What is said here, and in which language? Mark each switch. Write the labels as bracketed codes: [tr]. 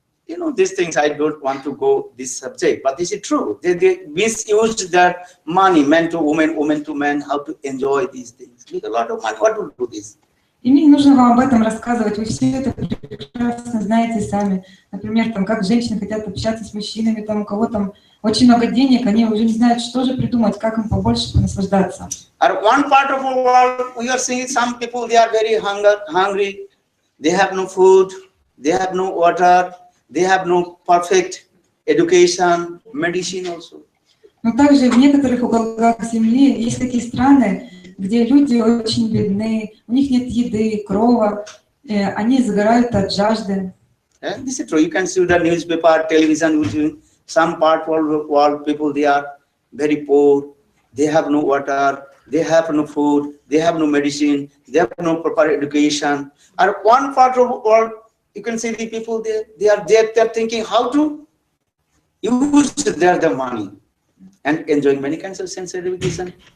[en] You know these things. I don't want to go this subject, but this is true. They misuse their money, man to woman, woman to man. How to enjoy these things? With a lot of money, what will do this? [ru] И мне не нужно вам об этом рассказывать, вы все это прекрасно знаете сами. Например, там, как женщины хотят общаться с мужчинами, там, у кого там очень много денег, они уже не знают, что же придумать, как им побольше понаслаждаться. [en] At one part of the world, we are seeing some people, they are very hungry, they have no food, they have no water, they have no perfect education, medicine also. [ru] Но также в некоторых уголках Земли есть такие страны, где люди очень бедны, у них нет еды, крова, они загорают от жажды. [en] And this is true. You can see the newspaper, television, some part of the world people, they are very poor, they have no water, they have no food, they have no medicine, they have no proper education. And one part of the world, you can see the people there, they are thinking how to use their money and enjoying many kinds of sense education.